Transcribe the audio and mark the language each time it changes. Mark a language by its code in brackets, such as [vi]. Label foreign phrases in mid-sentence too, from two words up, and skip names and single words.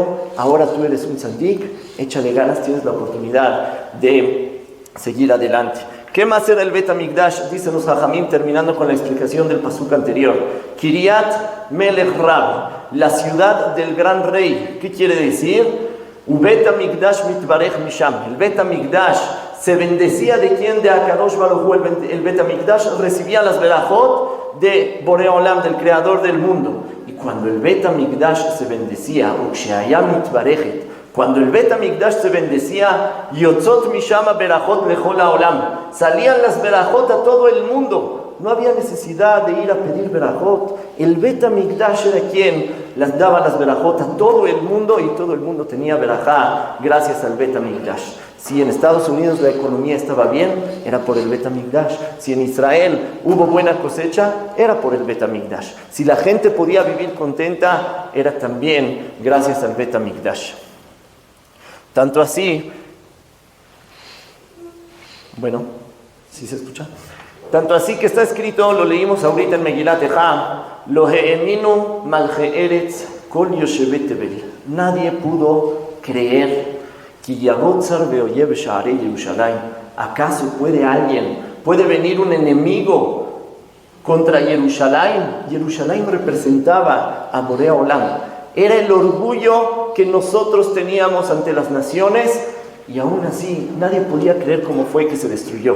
[es] Ahora tú eres un tzadik, échale ganas, tienes la oportunidad de seguir adelante. ¿Qué más era el Bet HaMikdash? Dicen los Hajamim, terminando con la explicación del pasuk anterior. [he] קרית מלך רב, [es] la ciudad del gran rey. ¿Qué quiere decir? [he] בית המקדש מתברך משם. [es] El Bet HaMikdash se bendecía de quién? [he] De הקדוש ברוך הוא. [es] El Bet HaMikdash recibía las berajot de [he] בורא עולם, [es] del creador del mundo. Y cuando el Bet HaMikdash se bendecía, [he] וכשהיה מתברכת, [es] cuando el Bet HaMikdash se bendecía, [he] יוצאות משם ברכות לכל העולם, [es] salían las berajot a todo el mundo. No había necesidad de ir a pedir berajot. El Bet HaMikdash era quien las daba las berajot a todo el mundo, y todo el mundo tenía berajá gracias al Bet HaMikdash. Si en Estados Unidos la economía estaba bien, era por el Bet HaMikdash. Si en Israel hubo buena cosecha, era por el Bet HaMikdash. Si la gente podía vivir contenta, era también gracias al Bet HaMikdash. Tanto así, bueno, ¿sí se escucha? Tanto así que está escrito, lo leímos ahorita en Megilat Echa, [he] לא האמינו מלכי ארץ כל יושבי תבל. [es] Nadie pudo creer que [he] יבוא צר ואויב שערי ירושלים. [es] ¿Acaso puede venir un enemigo contra Jerusalén? Jerusalén representaba a [he] בורא עולם. [es] Era el orgullo que nosotros teníamos ante las naciones, y aún así nadie podía creer cómo fue que se destruyó.